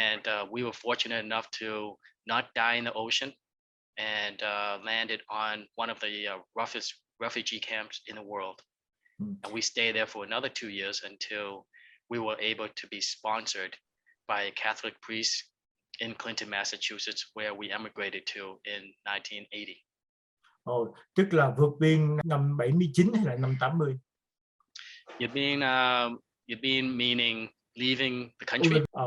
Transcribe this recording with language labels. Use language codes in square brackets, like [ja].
[en] And we were fortunate enough to not die in the ocean and landed on one of the roughest refugee camps in the world. And we stayed there for another 2 years until we were able to be sponsored by a Catholic priest in Clinton, Massachusetts, where we emigrated to in 1980. [vi] Tức là vượt biên năm 79 hay là năm 80? [en] You've been meaning leaving the country.